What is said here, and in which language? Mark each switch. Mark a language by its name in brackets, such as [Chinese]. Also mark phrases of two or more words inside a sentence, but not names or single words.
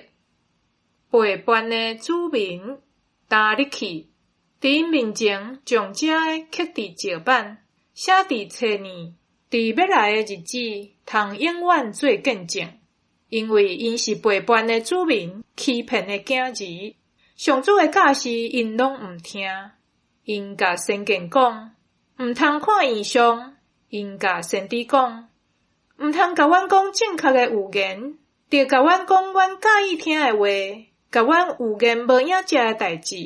[Min Nan Chinese] 背叛的子民担入去，伫因面前将这个刻伫石板，写伫册年，伫要来的日子，通永远做见证。因为因是背叛的子民，欺骗的囝儿，上主的教示因拢毋听。因甲先见讲，毋通看异象；因甲先知讲，毋通甲阮讲正确的预言，得甲阮讲阮介意听的话，甲阮预言无影遮的代志。